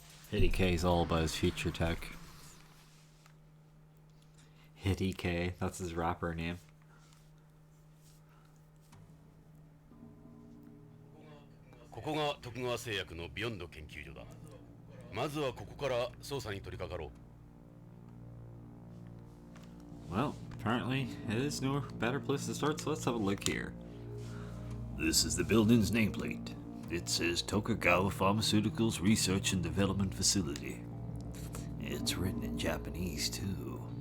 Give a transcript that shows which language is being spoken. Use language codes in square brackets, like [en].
[en] Hitty K is all about his future tech. Hitty K, that's his rapper name. [ja] ここが徳川製薬のビヨンド研究所だ。まずはここから捜査に取り掛かろう。 [en] Well, apparently it is no better place to start, so let's have a look here. This is the building's nameplate. It says Tokugawa Pharmaceuticals Research and Development Facility. It's written in Japanese, too.